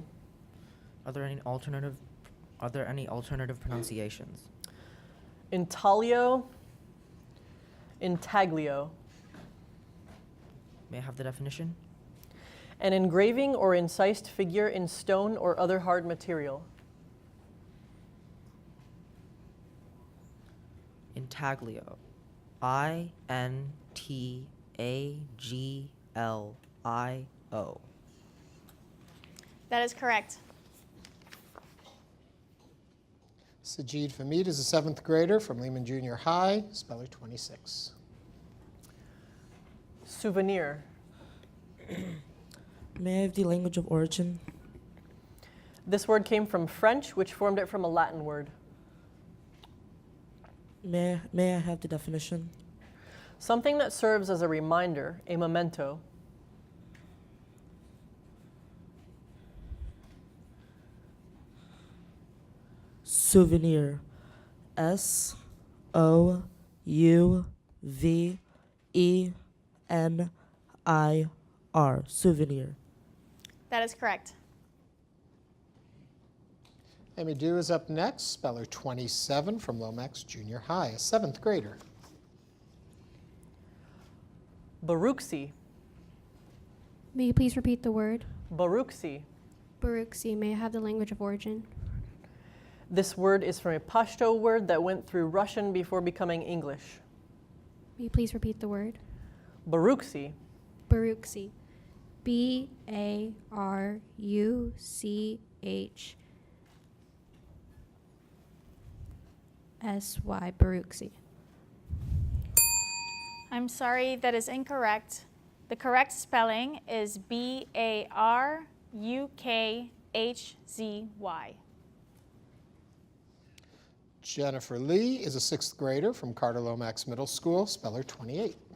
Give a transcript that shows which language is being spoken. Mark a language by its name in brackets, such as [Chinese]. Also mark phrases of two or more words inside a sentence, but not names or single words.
[English] Are there any alternative pronunciations? Intaglio. Intaglio. May I have the definition? An engraving or incised figure in stone or other hard material. Intaglio. I-N-T-A-G-L-I-O. That is correct. Sajid Famid is a 7th grader from Lehman Junior High, Speller 26. Souvenir. May I have the language of origin? This word came from French, which formed it from a Latin word. May I have the definition? Something that serves as a reminder, a memento. Souvenir. S-O-U-V-E-N-I-R. Souvenir. That is correct. Amy Dew is up next, Speller 27 from Lomax Junior High, a 7th grader. Baruxi. May you please repeat the word? Baruxi. Baruxi. May I have the language of origin? This word is from a Pashto word that went through Russian before becoming English. May you please repeat the word? Baruxi. Baruxi. B-A-R-U-C-H-S-Y. Baruxi. I'm sorry, that is incorrect. The correct spelling is B-A-R-U-K-H-Z-Y. Jennifer Lee is a 6th grader from Carter Lomax Middle School, Speller 28.